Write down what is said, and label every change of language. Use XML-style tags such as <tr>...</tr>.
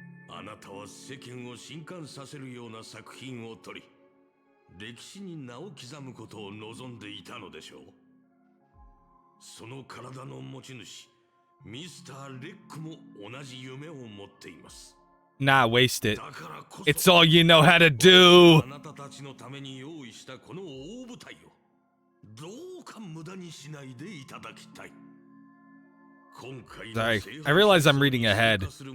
<ja>あなたは世間を震撼させるような作品を撮り、歴史に名を刻むことを望んでいたのでしょう。その体の持ち主、ミスター・レックも同じ夢を持っています。</ja> <en>Nah, waste it. It's all you know how to do.</en> <ja>あなたたちのために用意したこの大舞台をどうか無駄にしないでいただきたい。</ja> <en>Sorry, I realize I'm reading ahead.</en>